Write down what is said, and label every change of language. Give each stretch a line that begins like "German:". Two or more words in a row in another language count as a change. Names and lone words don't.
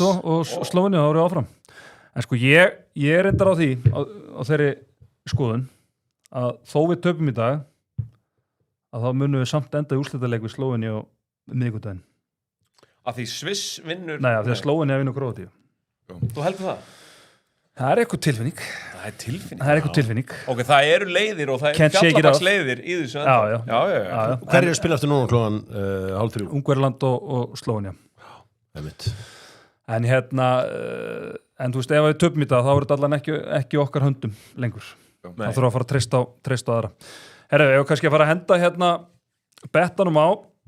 Icelandic: og Slóvenía, þá erum við áfram. En sko, ég er reyndar á því, á þeirri skoðun, að þó við töpum í dag að þá munum við samt enda í úrslitaleik við Slóvenju á miðvikudaginn. Að því Sviss vinnur... Nei, af því að Slóvenju að vinna Króatíu. Þú heldur það? Það er eitthvað tilfinning. Það er tilfinning. Það er eitthvað tilfinning. Ok, það eru leiðir og það
English: Can't
Icelandic: eru
English: shake it off.
Icelandic: fjallabaksleiðir í þessu enda. Já. Já. Hver er að spila eftir núna klokkan 2:30? Ungverjaland og Slóvenja. Einmitt. En en þú veist, ef við töpum í dag þá er þetta allan ekki okkar höndum lengur. Það þurfa að fara að treysta á aðra. Herru, ég var kannski að fara að henda bettanum á.